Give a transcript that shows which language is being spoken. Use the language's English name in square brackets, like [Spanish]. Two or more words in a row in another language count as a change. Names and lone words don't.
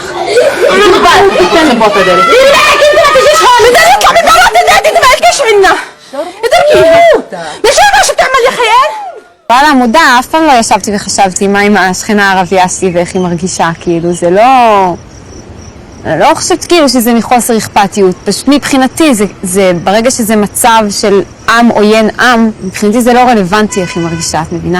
[Hebrew] תתן לפה את הדלת. [Arabic] انت ما تجيش هون بدنا نطلع من برات البيت انت ما تلقيش عنا. نشوف شو بتعمل يا خيال. [Hebrew] וואלה, מודע, אף פעם לא ישבתי וחשבתי מה עם השכנה הערבייה שלי ואיך היא מרגישה, כאילו, זה לא חושבת כאילו שזה מחוסר אכפתיות, פשוט מבחינתי זה ברגע שזה מצב של עם עוין עם, מבחינתי זה לא רלוונטי איך היא מרגישה, את מבינה?